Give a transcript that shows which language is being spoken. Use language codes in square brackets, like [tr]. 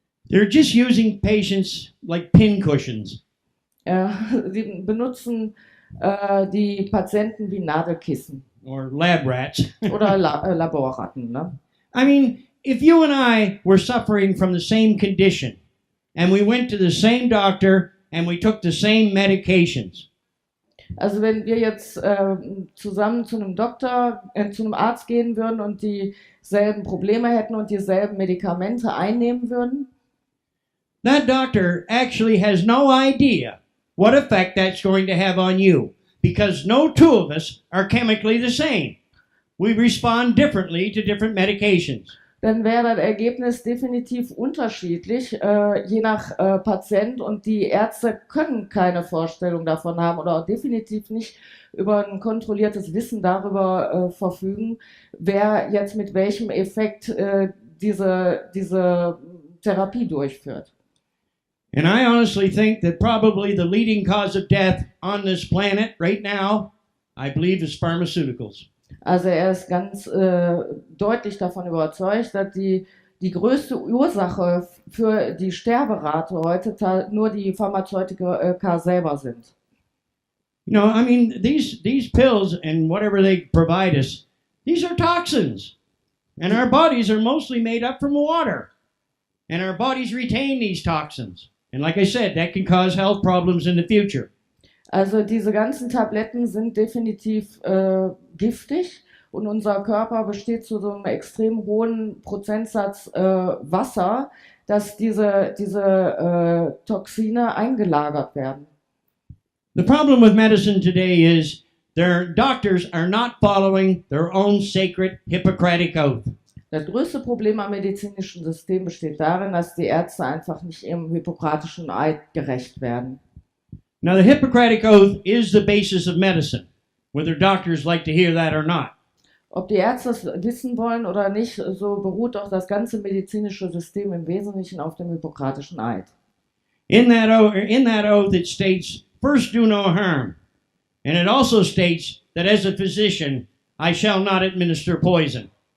[en] They're just using patients like pincushions. [de] Sie benutzen die Patienten wie Nadelkissen. [en] Or lab rats. [de] Oder Laborratten. Ne? [en] I mean, if you and I were suffering from the same condition and we went to the same doctor and we took the same medications. [de] Also wenn wir jetzt zusammen zu einem Doktor, zu einem Arzt gehen würden und dieselben Probleme hätten und dieselben Medikamente einnehmen würden, [en] that doctor actually has no idea what effect that's going to have on you. Because no two of us are chemically the same. We respond differently to different medications. [de] dann wäre das Ergebnis definitiv unterschiedlich, je nach Patient. Und die Ärzte können keine Vorstellung davon haben oder auch definitiv nicht über ein kontrolliertes Wissen darüber verfügen, wer jetzt mit welchem Effekt diese Therapie durchführt. [en] And I honestly think that probably the leading cause of death on this planet right now, I believe, is pharmaceuticals. [de] Also er ist ganz deutlich davon überzeugt, dass die größte Ursache für die Sterberate heute nur die Pharmazeutika selber sind. [en] You know, I mean, these pills and whatever they provide us, these are toxins. And our bodies are mostly made up from water. And our bodies retain these toxins. And like I said, that can cause health problems in the future. [de] Also diese ganzen Tabletten sind definitiv giftig und unser Körper besteht zu so einem extrem hohen Prozentsatz Wasser, dass diese Toxine eingelagert werden. [en] The problem with medicine today is their doctors are not following their own sacred Hippocratic oath. [de] Das größte Problem am medizinischen System besteht darin, dass die Ärzte einfach nicht ihrem hippokratischen Eid gerecht werden. [en] Now, the Hippocratic Oath is the basis of medicine, whether doctors like to hear that or not. [de] Ob die Ärzte es wissen wollen oder nicht, so beruht doch das ganze medizinische System im Wesentlichen auf dem hippokratischen Eid. [en] In that oath, it states, first do no harm. And it also states that as a physician, I shall not administer poison.